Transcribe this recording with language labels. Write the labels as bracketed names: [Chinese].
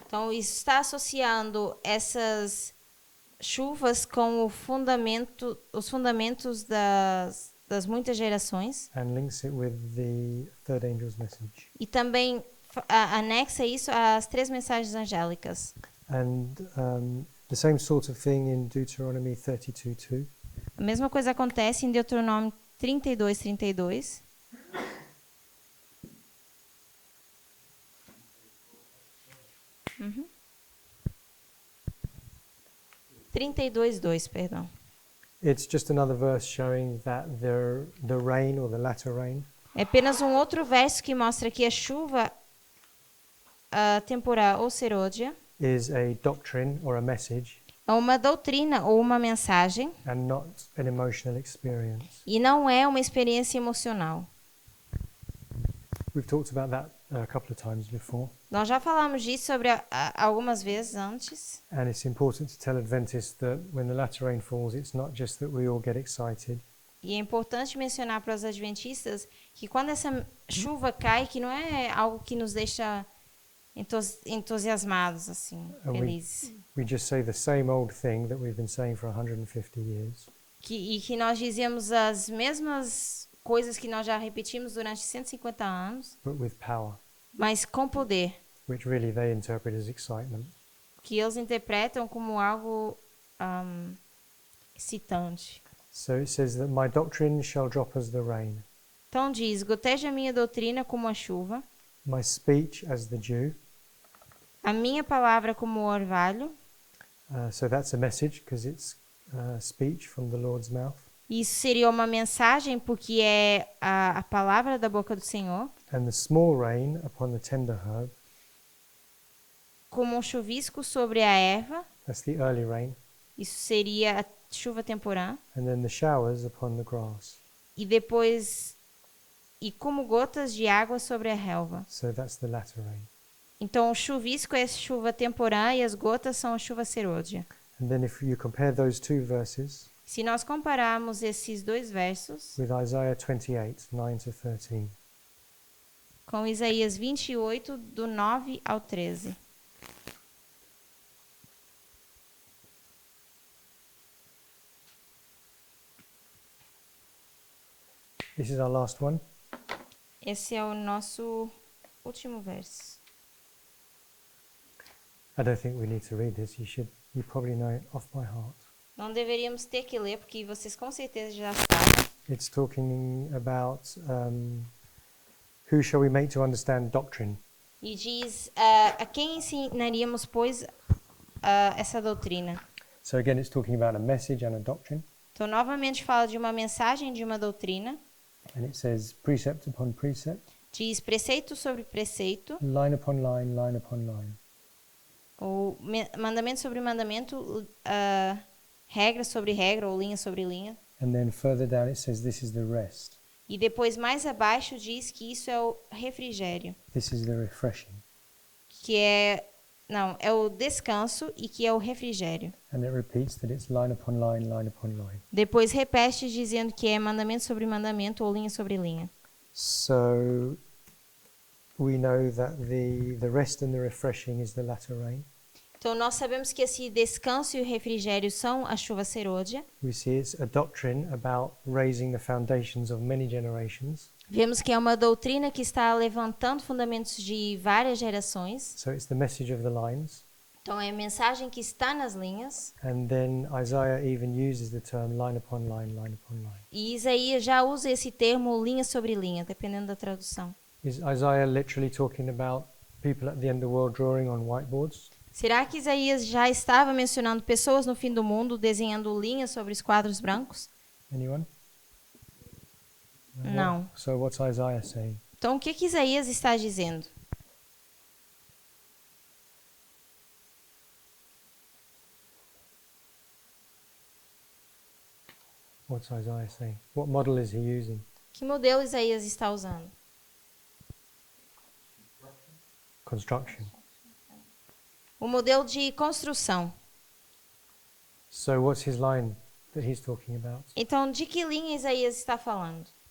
[Portuguese] Então, isso está associando essas chuvas com o fundamento, os fundamentos das muitas gerações [English] and links it with the third angel's message. [Portuguese] e também anexa isso às 3 mensagens angélicas. [English] And the same sort of thing in Deuteronomy 32:2. [Portuguese] A mesma coisa acontece em Deuteronômio 32:32. Uhum. 32:2, perdão. [English] It's just another verse showing that the rain or the latter rain [Portuguese] É apenas um outro verso que mostra que a chuva temporal ou serôdia [English] is a doctrine or a message [Portuguese] é uma doutrina ou uma mensagem [English] and not an emotional experience. [Portuguese] e não é uma experiência emocional. [English] We've talked about that a couple of times before, [Portuguese] Nós já falamos disso sobre algumas vezes antes. [English] and it's important to tell Adventists that when the latter rain falls, it's not just that we all get excited, [Portuguese] E é importante mencionar para os adventistas que quando essa chuva cai, que não é algo que nos deixa entusiasmados, assim, felizes. [English] we just say the same old thing that we've been saying for 150 years, [Portuguese] E que nós dizemos as mesmas coisas que nós já repetimos durante 150 anos, [English] but with power, [Portuguese] mas com poder, [English] which really they interpret as excitement. [Portuguese] que eles interpretam como algo excitante. [English] So it says that my doctrine shall drop as the rain, [Portuguese] Então diz, goteja a minha doutrina como a chuva, [English] my speech as the dew. [Portuguese] a minha palavra como o orvalho. [English] So that's a message because it's speech from the Lord's mouth. [Portuguese] Isso seria uma mensagem porque é a palavra da boca do Senhor, [English] And the small rain upon the tender herb, [Portuguese] como um chuvisco sobre a erva. [English] that's the early rain. [Portuguese] Isso seria a chuva temporã. [English] And then the showers upon the grass. [Portuguese] E depois, e como gotas de água sobre a relva. [English] So that's the latter rain. [Portuguese] Então, o chuvisco é a chuva temporã e as gotas são a chuva serôdia. [English] And then if you compare those two verses [Portuguese] Se nós compararmos esses dois versos [English] with Isaiah 28, 9 to 13, [Portuguese] com Isaías 28, do 9 ao 13. [English] this is our last one. [Portuguese] Esse é o nosso último verso. [English] I don't think we need to read this. You probably know it off by heart. [Portuguese] Não deveríamos ter que ler, porque vocês com certeza já sabem. [English] It's talking about who shall we make to understand doctrine. [Portuguese] E diz, a quem ensinaríamos, pois, essa doutrina? [English] So again, it's talking about a message and a doctrine. [Portuguese] Então, novamente fala de uma mensagem, de uma doutrina. [English] And it says precept upon precept, [Portuguese] Diz preceito sobre preceito, [English] line upon line, line upon line. [Portuguese] ou mandamento sobre mandamento, regra sobre regra, ou linha sobre linha. [English] And then further down it says this is the rest. [Portuguese] E depois, mais abaixo, diz que isso é o refrigério, [English] This is the refreshing. [Portuguese] que é o descanso e que é o refrigério. [English] And it repeats that it's line upon line, line upon line. [Portuguese] Depois repete dizendo que é mandamento sobre mandamento ou linha sobre linha. [English] So we know that the rest and the refreshing is the latter rain. [Portuguese] Então, nós sabemos que esse descanso e o refrigério são a chuva serôdia. [English] We see it's a doctrine about raising the foundations of many generations. [Portuguese] Vemos que é uma doutrina que está levantando fundamentos de várias gerações. [English] So it's the message of the lines. [Portuguese] Então, é a mensagem que está nas linhas. [English] And then Isaiah even uses the term line upon line, line upon line. [Portuguese] E Isaías já usa esse termo linha sobre linha, dependendo da tradução. [English] Is Isaiah literally talking about people at the end of the world drawing on whiteboards? [Portuguese] Será que Isaías já estava mencionando pessoas no fim do mundo desenhando linhas sobre os quadros brancos? [English] Anyone? [Portuguese] Não. [English] So what's Isaiah saying? [Portuguese] Então, o que Isaías está dizendo? [English] What's Isaiah saying? What model is he using? [Portuguese] Que modelo Isaías está usando? [English] Construction. [Portuguese] O modelo de construção. [English] So what's his line that he's talking about? [Portuguese] Então, de que linha Isaías está falando?